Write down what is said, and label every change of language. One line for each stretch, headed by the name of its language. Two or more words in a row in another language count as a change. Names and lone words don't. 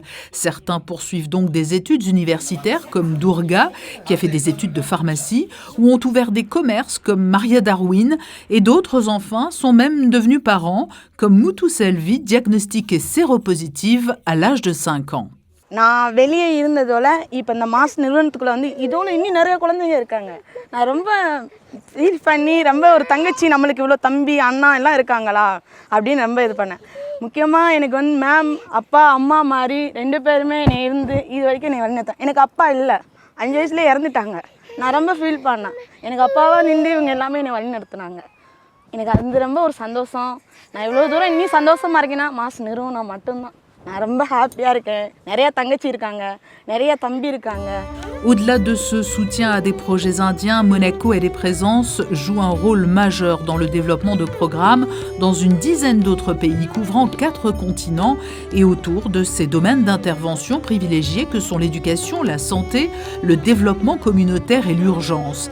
French: Certains poursuivent donc des études universitaires comme Durga, qui a fait des études de pharmacie, ou ont ouvert des commerces comme Maria Darwin, et d'autres enfants sont même devenus parents, comme Mutu Selvi, diagnostiquée séropositive à l'âge de 5 ans.
Tamil: நான் வெளியே இருந்ததோட இப்போ இந்த மாஸ் நிறுவனத்துக்குள்ளே வந்து இதோட இன்னும் நிறைய குழந்தைங்க இருக்காங்க. நான் ரொம்ப ஃபீல் பண்ணி ரொம்ப ஒரு தங்கச்சி நம்மளுக்கு இவ்வளோ தம்பி அண்ணா எல்லாம் இருக்காங்களா அப்படின்னு ரொம்ப இது பண்ணேன். முக்கியமாக எனக்கு வந்து மேம் அப்பா அம்மா மாதிரி 2 பேருமே என்னை இருந்து இது வரைக்கும் என்னை வழிநடத்தேன். எனக்கு அப்பா இல்லை, 5 வயசுலேயே இறந்துட்டாங்க. நான் ரொம்ப ஃபீல் பண்ணேன். எனக்கு அப்பாவாக நின்று இவங்க எல்லாமே என்னை வழிநடத்துனாங்க. எனக்கு அது ரொம்ப ஒரு சந்தோஷம். நான் இவ்வளோ தூரம் இன்னும் சந்தோஷமாக இருக்கேன்னா மாஸ் நிறுவனம் மட்டும்தான்.
French: Au-delà de ce soutien à des projets indiens, Monaco et les présences jouent un rôle majeur dans le développement de programmes dans une dizaine d'autres pays couvrant 4 continents et autour de ces domaines d'intervention privilégiés que sont l'éducation, la santé, le développement communautaire et l'urgence.